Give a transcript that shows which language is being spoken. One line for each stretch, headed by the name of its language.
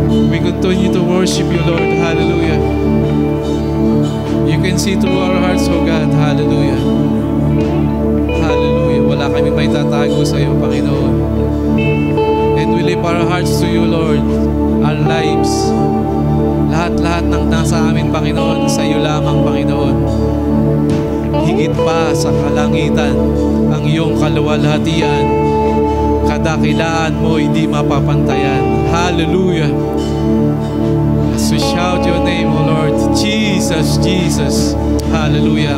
English: We continue to worship you, Lord. Hallelujah. You can see through our hearts, oh God. Hallelujah. Hallelujah.
Filipino: Wala kaming may tatago sa iyo, Panginoon.
English: And we lift our hearts to you, Lord. Our lives.
Filipino: Lahat-lahat ng nasa amin, Panginoon, sa iyo lamang, Panginoon. Higit pa sa kalangitan, ang iyong kaluwalhatian, kadakilaan mo hindi mapapantayan.
English: Hallelujah. As we shout your name, O Lord, Jesus, Jesus. Hallelujah.